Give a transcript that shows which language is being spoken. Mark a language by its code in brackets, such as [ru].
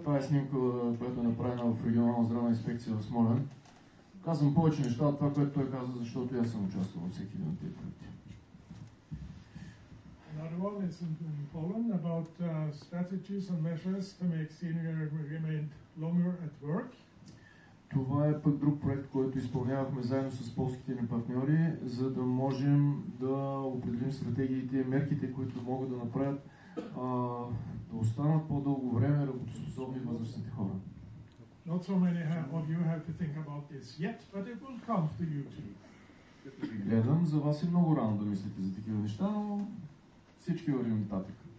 [bg] Това е снимка, която е направена в регионална здравна инспекция в Смолян. Казвам повече неща от това, което той каза, защото аз съм участвал във всеки един от тези проекти. [en] Another one is in Poland about strategies and measures to make seniors remain longer at work. [bg] Това е пък друг проект, който изпълнявахме заедно с полските ни партньори, за да можем да определим стратегиите и мерките, които могат да направят да останат по-дълго време работоспособни възрастните хора. [en] Not so many of you have to think about this yet, but it will come to you too. [bg] Като ви гледам, за вас е много рано да мислите за такива неща, но всички вървим нататък.